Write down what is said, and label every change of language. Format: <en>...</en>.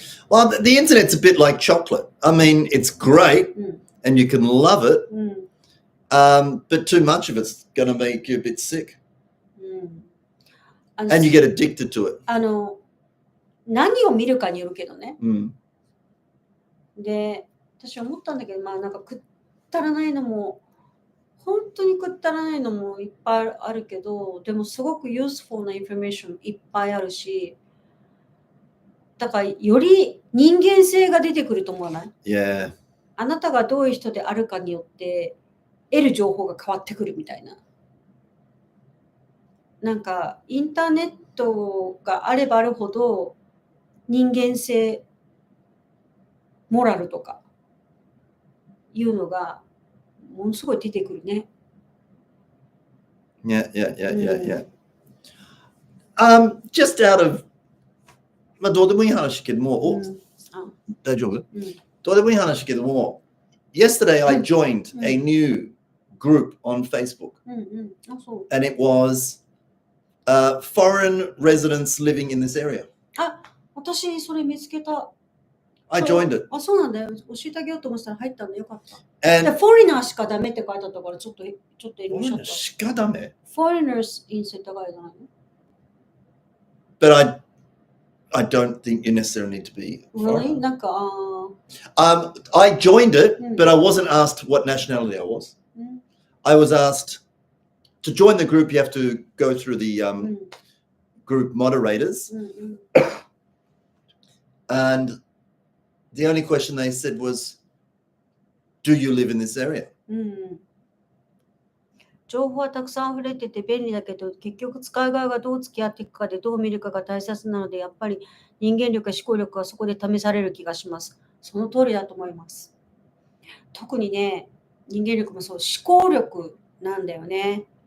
<en>Well, the internet's a bit like chocolate. I mean, it's great and you can love it, but too much of it's going to make you a bit sick. And you get addicted to it.</en> <ja>何を見るかによるけどね。で、私思ったんだけど、まあなんかくったらないのも、本当にくったらないのもいっぱいあるけど、でもすごくusefulなインフォメーションいっぱいあるし、だからより人間性が出てくると思わない？</ja> <en>Yeah.</en> <ja>あなたがどういう人であるかによって得る情報が変わってくるみたいな。なんかインターネットがあればあるほど人間性、モラルとかいうのがものすごい出てくるね。</ja> <en>Yeah. Just out of</en> <ja>まあどうでもいい話けども、大丈夫？どうでもいい話けども、</ja> <en>yesterday I joined a new group on Facebook, and it was foreign residents living in this area.</en> <ja>私それ見つけた。</ja> <en>I joined it.</en> <ja>そうなんだよ。教えてあげようと思ったら入ったんでよかった。で、フォリナーしかダメって書いてあったからちょっと遠慮しちゃった。しかダメ？</ja> <en>Foreigners in</en> <ja>世田谷じゃないの？</ja> <en>But I don't think you necessarily need to be. Really?</en> <ja>なんか</ja> <en>I joined it, but I wasn't asked what nationality I was. I was asked to join the group. You have to go through the group moderators, and the only question they said was, "Do you live in this area?"</en> <ja>情報はたくさん溢れてて便利だけど、結局使う側がどう付き合っていくかでどう見るかが大切なので、やっぱり人間力や思考力はそこで試される気がします。その通りだと思います。特にね、人間力もそう、思考力なんだよね。</ja>